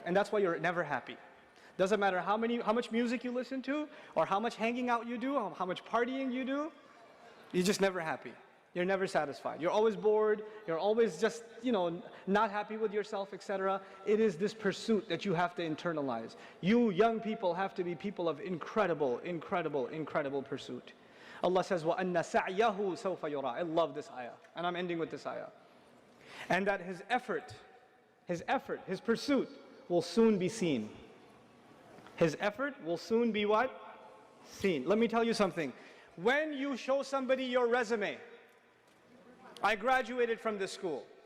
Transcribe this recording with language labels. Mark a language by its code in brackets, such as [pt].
[en] And that's why you're never happy. Doesn't matter how much music you listen to, or how much hanging out you do, or how much partying you do, you're just never happy. You're never satisfied. You're always bored. You're always just, not happy with yourself, etc. It is this pursuit that you have to internalize. You young people have to be people of incredible pursuit. Allah says, [ar] وَأَنَّ سَعْيَهُ سَوْفَ يُرَى. [en] I love this ayah. And I'm ending with this ayah. And that his effort, his pursuit will soon be seen. His effort will soon be what? Seen. Let me tell you something. When you show somebody your resume, I graduated from this school.